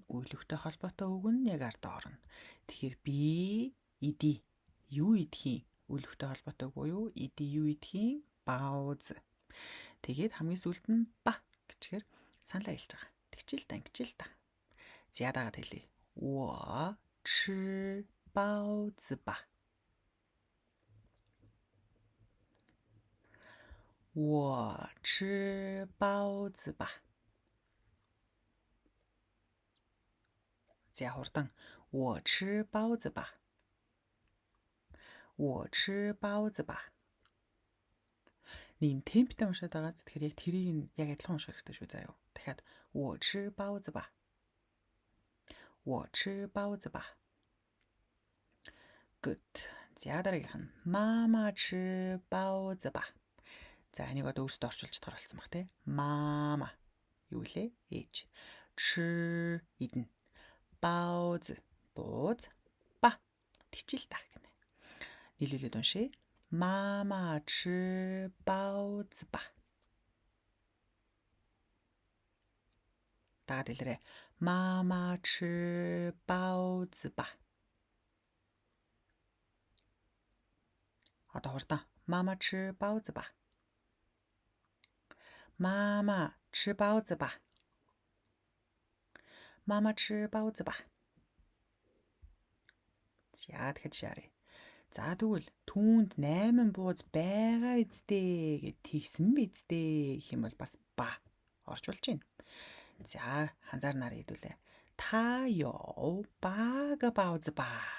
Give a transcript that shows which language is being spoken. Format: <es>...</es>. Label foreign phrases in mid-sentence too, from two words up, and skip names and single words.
<mn>Үйлэгтэй холбоотой үг нь яг ард орно. Тэгэхээр би идий. Юу идэхийн? Үйлэгтэй холбоотой буюу идий юу идэхийн? Бауз. Тэгээд хамгийн сүүлд нь ба гэчихээр саналаа хэлж байгаа. Тэгчил та ингэчил та. За дагаад хэлье.</mn> <zh>我吃包子吧. 我吃包子吧.</zh> <mn>За хурдан.</mn> <zh>我吃包子吧. 我吃包子吧.</zh> <mn>Нэм темптэй уншаад байгаа. Тэгэхээр яг тэрийг нь яг адилхан унших хэрэгтэй шүү заяа.</mn> <zh>Дахиад 我吃包子吧. 我吃包子吧.</zh> <en>Good.</en> <mn>За дараагийнх нь</mn> <zh>妈妈吃包子吧.</zh> <mn>За энийг одоо өөрсдөө орчуулж чадхаар болсон баг тий. Мама юу гэлээ? Ээж. 吃 идэн. Бауз бууз ба тэгчил та гэнэ. Нийлүүлээд уншъя.</mn> <zh>妈妈吃包子吧.</zh> <mn>Дагаад хэлээрэй.</mn> <zh>妈妈吃包子吧.</zh> <mn>Одоо хурдан.</mn> <zh>妈妈吃包子吧. 妈妈吃包子吧. 妈妈吃包子吧.</zh> <mn>За тэгэхэд шаарэ. За тэгвэл түүнд 8 бууз байгаа үсттэй гэд тэгсэн биздээ гэх юм бол бас ба орж болж байна. За ханзаарнаар хэлүүлээ.</mn> <zh>他有八个包子吧.</zh>